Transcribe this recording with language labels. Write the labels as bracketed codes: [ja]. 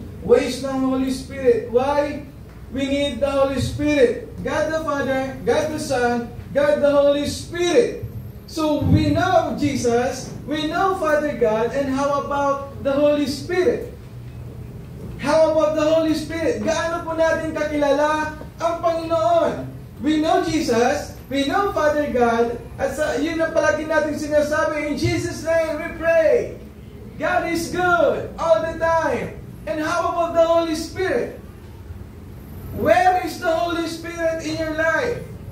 [en] Ways ng Holy Spirit. Why? We need the Holy Spirit. God the Father, God the Son, God the Holy Spirit. So we know Jesus, we know Father God, and how about the Holy Spirit? How about the Holy Spirit? [tl] Gaano po natin kakilala ang Panginoon? [en] We know Jesus, we know Father God, [tl] at yun ang palagi natin sinasabi, [en] in Jesus' name we pray. God is good all the time. And how about the Holy Spirit? Where is the Holy Spirit in your life?